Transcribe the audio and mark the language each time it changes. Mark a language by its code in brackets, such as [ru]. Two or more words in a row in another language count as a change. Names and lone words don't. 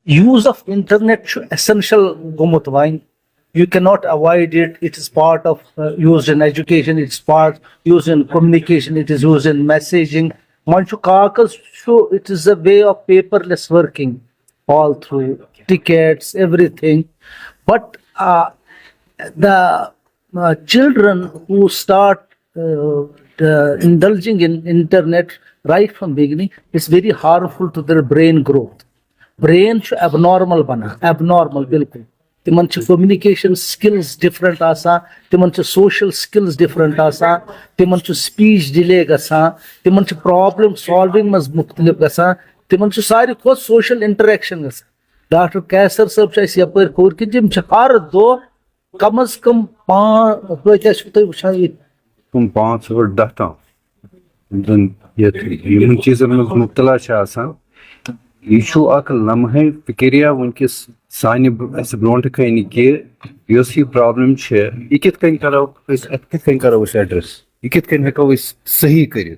[en] use of internet چھُ essential [ks] گوٚمُت وۄنۍ. [en] You cannot avoid it. It is part of used in education. It's part used in communication. It is used in messaging. [ks] وۄنۍ چھُ کاغذ چھُ [en] it is a way of paperless working all through tickets, everything. But the children who start indulging in internet right from beginning, it's very harmful to their brain growth. [ks] Brain چھُ abnormal بنان, abnormal بالکل. تمن چھِ [en] communication skills different [ks] آسان, تمن چھِ [en] social skills different [ks] آسان, تمن چھُ [en] speech delay [ks] گژھان, تمن چھِ [en] problem solving [ks] منٛز مختلف گژھان, تمن چھُ ساروی کھۄتہٕ [en] social interaction [ks] گژھان. ڈاکٹر کیسر صٲب چھِ اَسہِ یپٲرۍ کھوٚر کہِ تِم چھِ ہر دۄہ کم از کم 5 چھِو تُہۍ وٕچھان ییٚتہِ 5 اور 10 تام یِمن چیٖزن منٛز مُبتلا چھِ آسان. یہ چھُ اکھ لمحے فکریا ونکس سانہِ اسہِ برونٛٹھ کَنہِ کہِ یۄس یہِ پرابلم چھِ یہِ کِتھ کٔنۍ کرو أسۍ اَتھ کِتھ کٔنۍ کرو أسۍ ایڈرس, یہِ کِتھ کٔنۍ ہٮ۪کو أسۍ صحیح کٔرِتھ.